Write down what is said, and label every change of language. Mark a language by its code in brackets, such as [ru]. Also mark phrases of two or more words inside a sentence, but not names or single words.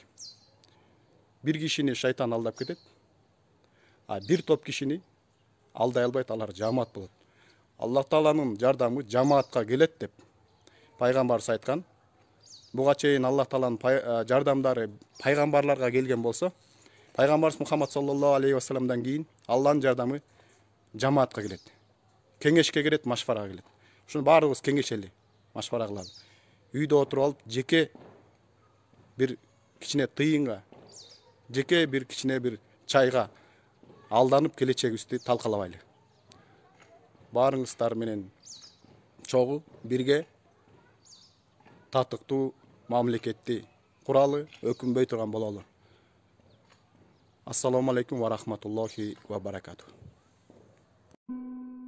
[ky] Бир кишини шайтан алдап кетет, а бир топ кишини алдай албайт, алар жамаат болот. Аллах Тааланын жардамы жамаатка келет деп пайгамбарыбыз айткан. Буга чейин Аллах Тааланын жардамдары пайгамбарларга келген болсо, пайгамбарыбыз Мухаммад [ar] صلى الله عليه وسلم [ky] кийин Алланын жардамы жамаатка келет. Кеңешке келет, машварага келет. Ушуну баарыбыз кеңешели, машвара кылалы. Үйдө отуруп алып, жеке бир кичине тыйынга, жеке бир кичине бир чайга алданып келечегибизди талкалабайлы. Баарыңыздар менен чогуу бирге татыктуу мамлекетти куралы, өкүнбөй турган бололу. [ar] السلام عليكم ورحمة الله وبركاته.